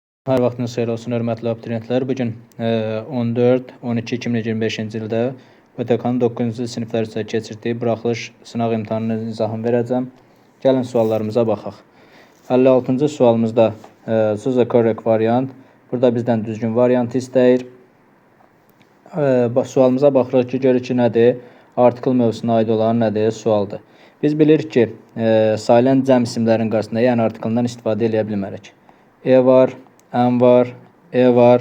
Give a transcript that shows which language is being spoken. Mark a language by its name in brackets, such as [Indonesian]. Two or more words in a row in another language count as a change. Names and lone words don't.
[Azerbaijani] Hər vaxtınız xeyir olsun, hörmətli abituriyentlər. Bugün 14-12-2025-ci ildə ÖTK-nın 9-cu siniflər üzrə keçirdiyi buraxılış sınaq imtahanının izahını verəcəm. Gəlin suallarımıza baxaq. 56-cı sualımızda [English] choose a correct variant. [Azerbaijani] Burada bizdən düzgün variantı istəyir. Sualımıza baxırıq ki, görür ki, nədir? Artikel mövzusuna aid olan nədir? Sualdır. Biz bilirik ki, sayılan cəm isimlərin qarşısında, yəni artikeldən istifadə edə bilmərik. E var, M var, E var.